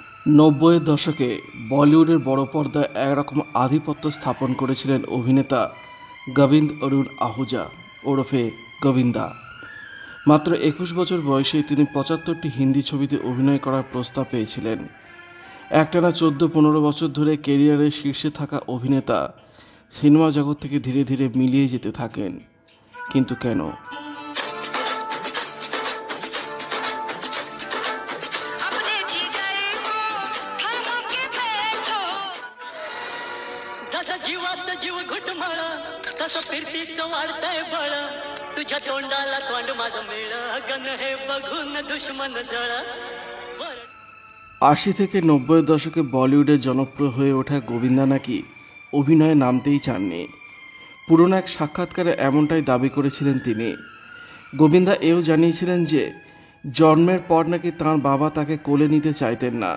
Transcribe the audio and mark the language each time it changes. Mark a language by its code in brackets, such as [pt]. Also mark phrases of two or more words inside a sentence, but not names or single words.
[bn] নব্বইয়ের দশকে বলিউডের বড় পর্দায় একরকম আধিপত্য স্থাপন করেছিলেন অভিনেতা গোবিন্দ অরুণ আহুজা ওরফে গোবিন্দা। মাত্র ২১ বছর বয়সে তিনি ৭৫টি হিন্দি ছবিতে অভিনয় করার প্রস্তাব পেয়েছিলেন। একটানা ১৪-১৫ বছর ধরে কেরিয়ারের শীর্ষে থাকা অভিনেতা সিনেমা জগৎ থেকে ধীরে ধীরে মিলিয়ে যেতে থাকেন। কিন্তু কেন? [mr] जसा जीवात जीव घुटमळा तसं फिरतीचं वाढतंय बळ तुझ्या तोंडाला तोंड माझं मेळ गण हे बघून दुश्मन जळ [bn] ৮০ থেকে ৯০-এর দশকে বলিউডে জনপ্রিয় হয়ে ওঠা গোবিন্দা নাকি অভিনয়ে নামতেই চাননি। পুরনো এক সাক্ষাৎকারে এমনটাই দাবি করেছিলেন তিনি। গোবিন্দা এও জানিয়েছিলেন যে জন্মের পর নাকি তাঁর বাবা তাকে কোলে নিতে চাইতেন না।